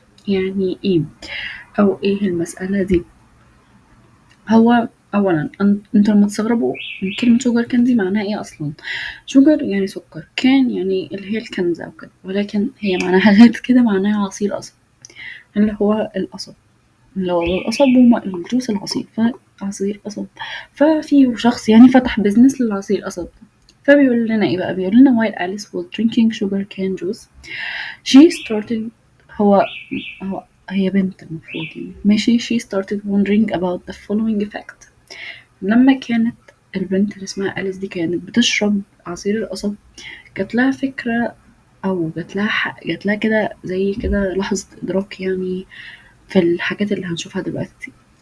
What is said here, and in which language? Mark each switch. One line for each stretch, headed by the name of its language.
Arabic: يعني ايه او ايه المسألة دي؟ هو اولا انتوا لما تستغربوا من كلمه شوجر كان دي معناها ايه اصلا. شوجر يعني سكر، كان يعني اللي هي الكنزه او كده، ولكن هي معناها غير كده، معناها عصير قصب، اللي هو القصب، اللي هو القصب الجوز العصير، فعصير قصب. ففي شخص يعني فتح بيزنس للعصير قصب ده. فبيقول لنا ايه بقى؟ بيقول لنا
English: while Alice was drinking sugar cane juice she started.
Arabic: هو هي بنت المفروض يعني، ماشي.
English: she started wondering about the following fact.
Arabic: لما كانت البنت اللي اسمها أليس دي كانت بتشرب عصير القصب، جات لها فكرة، أو جات لها كده زي كده لحظة إدراك يعني، في الحاجات اللي هنشوفها دلوقتي.